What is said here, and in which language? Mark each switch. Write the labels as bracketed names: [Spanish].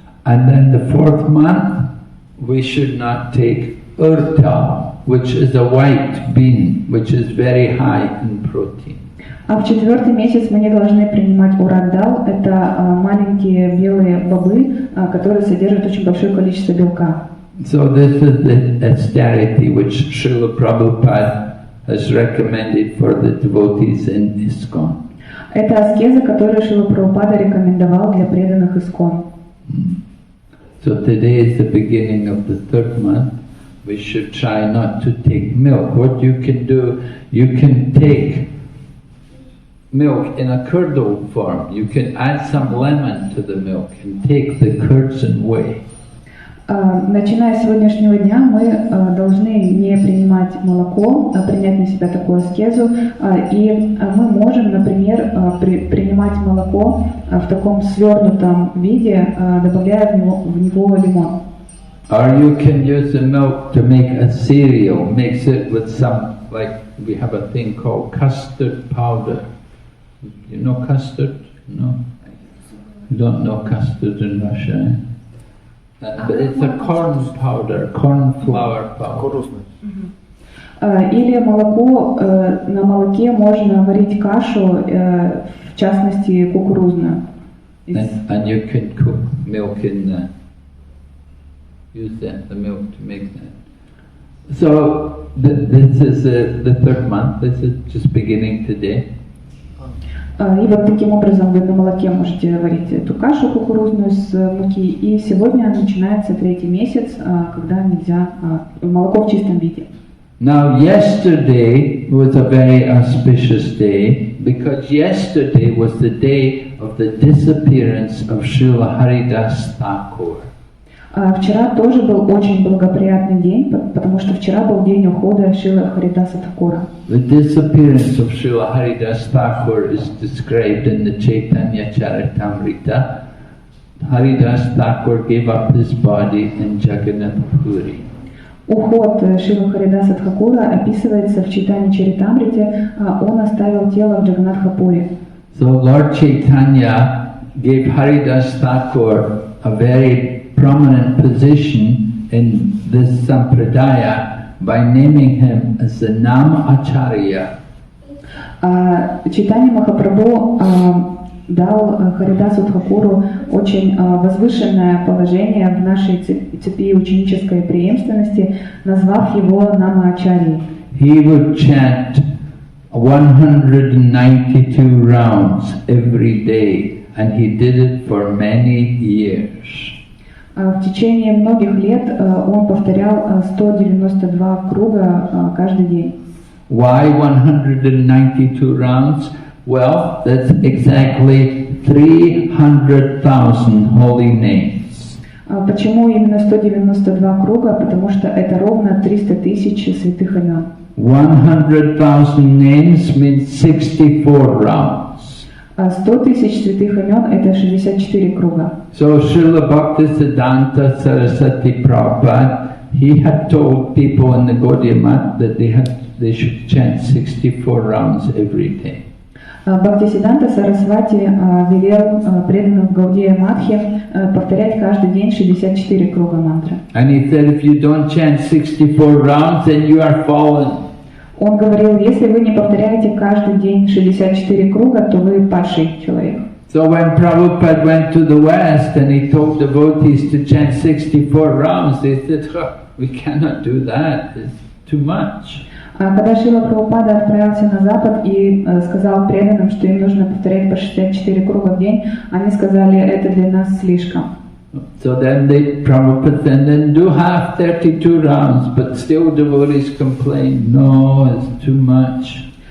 [English] And then the 4th month, we should not take urta, which is a white bean, which is very high in protein. [Russian] А в 4-й месяц мы не должны принимать урагдал. Это маленькие белые бобы, которые содержат очень большое количество белка. [English] So this is the austerity which Srila Prabhupada has recommended for the devotees in ISKCON. [Russian] Это аскеза, которую Шрила Прабхупада рекомендовал для преданных ISKCON. [English] So today is the beginning of the 3rd month. We should try not to take milk. What you can do, you can take milk in a curdled form. You can add some lemon to the milk and take the curds and whey. [Russian] Начиная с сегодняшнего дня мы должны не принимать молоко, а принять на себя такую аскезу. И мы можем, например, принимать молоко в таком свернутом виде, добавляя в него лимон. [English] Or you can use the milk to make a cereal. Mix it with some, like we have a thing called custard powder. You know custard? No? You don't know custard in Russia, eh? But it's a corn powder, corn flour powder. [Russian] Или молоко, на молоке можно варить кашу, в частности кукурузную. [English] And you can cook milk in that. Use the milk to make that. So this is the 3rd month. This is just beginning today. [Russian] И вот таким образом вы на молоке можете варить эту кашу кукурузную с муки. И сегодня начинается 3-й месяц, когда нельзя молоко в чистом виде. [English] Now yesterday was a very auspicious day because yesterday was the day of the disappearance of Srila Haridas Thakur. [Russian] Вчера тоже был очень благоприятный день, потому что вчера был день ухода Шрила Харидаса Thakura. [English] The disappearance of Srila Haridas Thakur is described in the Chaitanya Charitamrita. Haridas Thakur gave up his body in Jagannath Puri. [Russian] Уход Шрила Харидаса Thakura описывается в Чайтанья Чаритамрите, он оставил тело в Джаганнатхапуре. [English] So Lord Chaitanya gave Haridas Thakur a very prominent position in this sampradaya by naming him as the Nam Acharya. [Russian] Чайтанья Махапрабху дал Харидасу Тхакуру очень возвышенное положение в нашей цепи ученической преемственности, назвав его Нама Ачарьей. [English] He would chant 192 rounds every day, and he did it for many years. [Russian] В течение многих лет он повторял 192 круга каждый день. [English] Why 192 rounds? Well, that's exactly 300,000 holy names. [Russian] Почему именно 192 круга? Потому что это ровно 300 тысяч святых имен. [English] 100,000 names means 64 rounds. [Russian] 100 тысяч святых имен – это 64 круга. [English] So Srila Bhaktisiddhanta Saraswati Prabhupada, he had told people in the Gaudiya Math that they should chant 64 rounds every day. [Russian] Бхактисиддханта Сарасвати велел преданным в Гаудия Матхе повторять каждый день 64 круга мантры. [English] And he said, if you don't chant 64 rounds, then you are fallen. [Russian] Он говорил, если вы не повторяете каждый день 64 круга, то вы падший человек. [English] So when Prabhupada went to the West and he told devotees to chant 64 rounds, they said, we cannot do that, it's too much. [Russian] Когда Шрила Прабхупада отправился на Запад и сказал преданным, что им нужно повторять по 64 круга в день, они сказали, это для нас слишком. [English] So then Prabhupada said, then do half 32 rounds, but still devotees complain, no, it's too much.